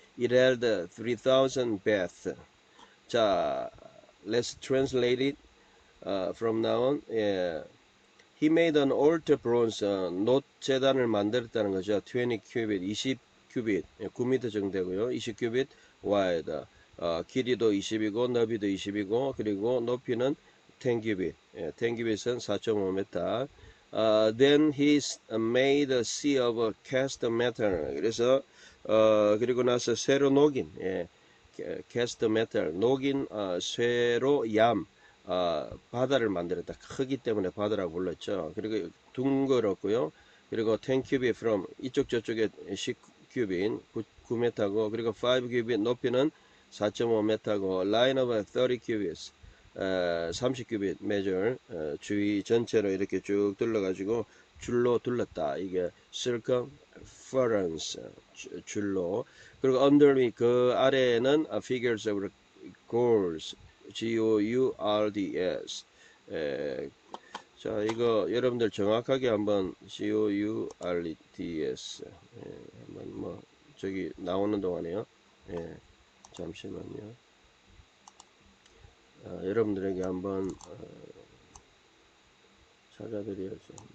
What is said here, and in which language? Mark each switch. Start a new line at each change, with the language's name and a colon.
English: It had 3,000 baths. 자, let's translate it from now on. He made an altar bronze,
Korean: 놋 제단을 만들었다는 거죠. 20 cubit, 20 cubit, 9m 정도 되고요. 20 cubit wide, 길이도 20이고 너비도 20이고 그리고 높이는 10 cubit, 10 cubit은 4.5m.
English: Then he made a sea of cast metal.
Korean: 그래서 그리고 나서 쇠로 녹인, cast metal, 녹인 쇠로 얌, 바다를 만들었다. 크기 때문에 바다라고 불렀죠. 그리고 둥그렇고요. 그리고 10 cubit from 이쪽 저쪽에 10 cubit 9m고, 그리고 5 cubit 높이는 4.5m고,
English: line of 30 cubits 30 cubit measure,
Korean: 주위 전체로 이렇게 쭉 둘러가지고 줄로 둘렀다. 이게 circumference, 줄로.
English: 그리고 underneath,
Korean: 그 아래에는
English: figures of gourds, gourds.
Korean: 자, 이거 여러분들 정확하게 한번 gourds 한번 뭐 저기 나오는 동안에요. 잠시만요. 여러분들에게 한번 찾아드려야죠.